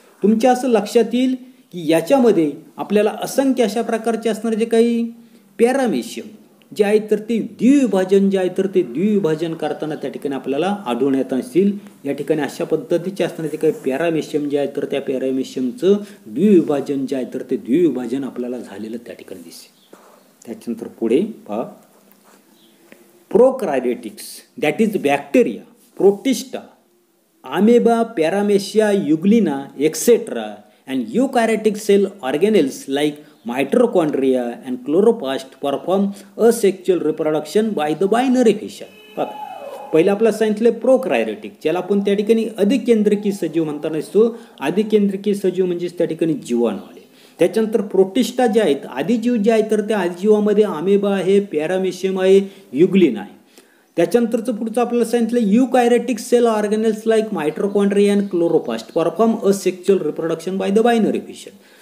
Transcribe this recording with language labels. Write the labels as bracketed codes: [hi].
[mr] तुमच्या असं लक्षात येईल की याच्यामध्ये आपल्याला असंख्य अशा प्रकारचे असणारे जे काही पॅरामेशियम जे आहे तर ते द्विविभाजन जे आहे तर ते द्विविभाजन करताना त्या ठिकाणी आपल्याला आढळून येत असतील. या ठिकाणी अशा पद्धतीचे असणारे जे काही पॅरामेशियम जे आहे तर त्या पॅरामेशियमचं द्विविभाजन जे आहे तर ते द्विविभाजन आपल्याला झालेलं त्या ठिकाणी दिसेल. त्याच्यानंतर पुढे पहा, [en] Prokaryotics that is bacteria, protista, amoeba, paramecia, euglena etcetera and eukaryotic cell organelles like mitochondria and chloroplast perform asexual reproduction by the binary fission. [mr] पहिलं आपलं सांगितलं प्रोकार्योटिक, ज्याला आपण त्या ठिकाणी अधिकेंद्रकी सजीव म्हणताना असतो. अधिकेंद्रकी सजीव म्हणजे त्या ठिकाणी जीवाणू आले. त्याच्यानंतर प्रोटिस्टा जे आहेत, आदिजीव जे आहेत तर त्या आदिजीवामध्ये अमेबा आहे, पॅरामेशियम आहे, युग्लिन आहे. त्याच्यानंतरचं पुढचं आपल्याला सांगितलं [en] Eukaryotic cell organelles like mitochondria and chloroplast perform asexual reproduction by the binary fission.